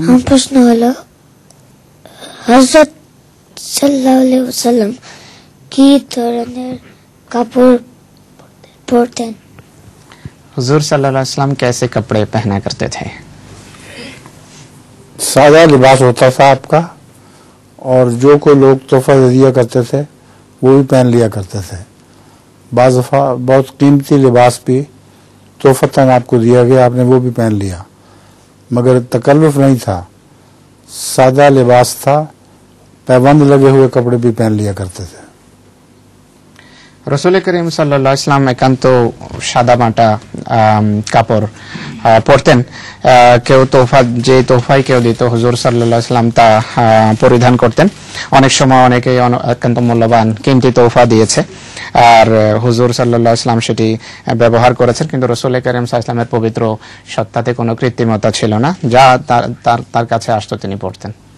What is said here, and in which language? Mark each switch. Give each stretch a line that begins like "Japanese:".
Bangla: প্রশ্ন হলো হযরত সাল্লাল্লাহু আলাইহি ওয়াসাল্লাম কি ধরনের কাপড় পরতেন?
Hindi: हुजूर सल्लल्लाहु अलैहि वसल्लम कैसे कपड़े पहना करते थे? सादा लिबास होता था आपका, और जो कोई लोग तोहफा दिया करते थे वो भी पहन लिया करते थे। बाज़ दफ़ा बहुत कीमती लिबास भी तोहफतन आपको दिया गया, आपने वो भी पहन लिया, मगर तकल्लुफ नहीं था, सादा लिबास था, पैबंद लगे हुए कपड़े भी पहन लिया करते थे।
Bangla: রসুল করিম সাল্লাল্লাহু আলাইহি ওয়াসাল্লাম একান্ত সাদা মাটা কাপড় পরতেন। কেউ যে তোফাই কেউ দিত হুজুর সাল্লাল্লাহু আলাইহি ওয়াসাল্লাম তা পরিধান করতেন। অনেক সময় অনেকেই একান্ত মূল্যবান কিমতি তোফা দিয়েছে, আর হুজুর সাল্লাল্লাহু আলাইহি ওয়াসাল্লাম সেটি ব্যবহার করেছেন, কিন্তু রসুল করিম সাল্লাল্লাহু আলাইহি ওয়াসাল্লামের পবিত্র সত্তাতে কোনো কৃত্রিমতা ছিল না, যা তার কাছে আসতো তিনি পড়তেন।